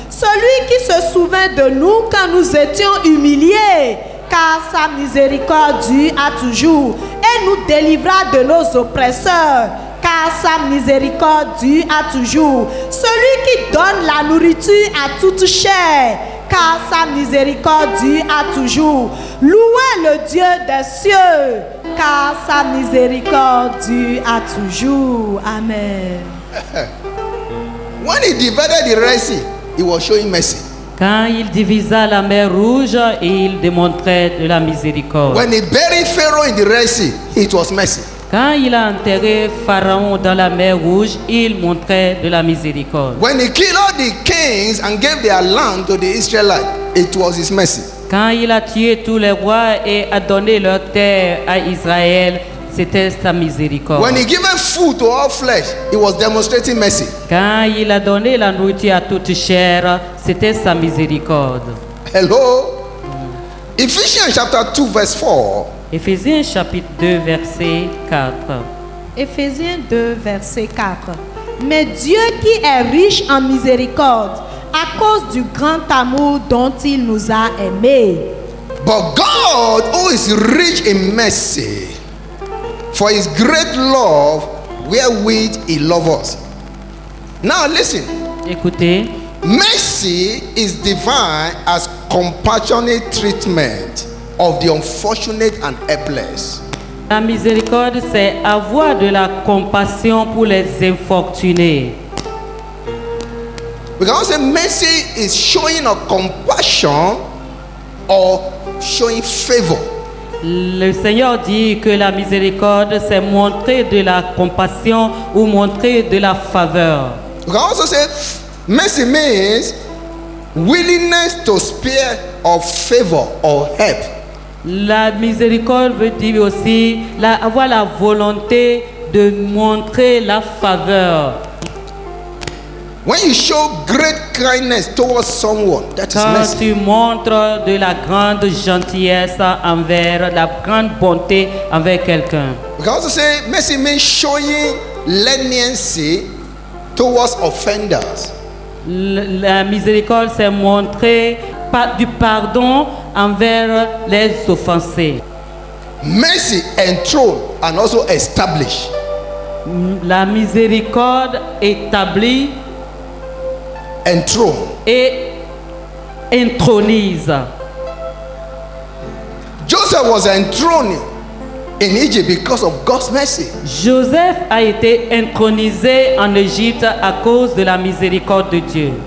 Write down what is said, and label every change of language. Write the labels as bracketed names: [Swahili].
[French] Celui qui se souvint de nous quand nous étions humiliés, car sa miséricorde dure à toujours, et nous délivra de nos oppresseurs, car sa miséricorde dure à toujours. Celui qui donne la nourriture à toute chair, car sa miséricorde dure à toujours. Louez le Dieu des cieux, car sa miséricorde dure à toujours. Amen. [English] When he divided the Red Sea, he was showing mercy. [French] Quand il divisa la mer Rouge, il démontrait de la miséricorde. [English] When he buried Pharaoh in the Red Sea, it was mercy. [French] Quand il a enterré Pharaon dans la mer Rouge, il montrait de la miséricorde. [English] When he killed all the kings and gave their land to the Israelites, it was his mercy. [French] Quand il a tué tous les rois et a donné leur terre à Israël, c'était sa miséricorde. [English] When he given food to all flesh, he was demonstrating mercy. [French] Quand il a donné la nourriture à toute chair, c'était sa miséricorde. [English] Hello? Ephesians chapter 2 verse 4. [French] Éphésiens chapitre 2 verset 4. Éphésiens 2, verset 4. Mais Dieu qui est riche en miséricorde, à cause du grand amour dont il nous a aimés. [English] But God, who is rich in mercy, for his great love wherewith he loved us. Now listen. [French] Écoutez, [English] Mercy is defined as compassionate treatment of the unfortunate and helpless. [French] la miséricorde, c'est avoir de la compassion pour les infortunés. [English] We can also say mercy is showing a compassion or showing favor. [French] Le Seigneur dit que la miséricorde, c'est montrer de la compassion ou montrer de la faveur. [English] We can also say mercy means willingness to spare or favor or help. [French] La miséricorde veut dire aussi avoir la volonté de montrer la faveur. [English] When you show great kindness towards someone, that is [French] Quand [English] mercy. [French] tu montres de la grande gentillesse envers, la grande bonté envers quelqu'un. [English] We can also say mercy means showing leniency towards offenders. [French] La miséricorde, c'est montrer du pardon envers les offensés. [English] Mercy enthroned and also establish. [French] La miséricorde établit [English] Enthroned. [French] et intronise. [English] Joseph was enthroned in Egypt because of God's mercy. [French] Joseph a été intronisé en Égypte à cause de la miséricorde de Dieu.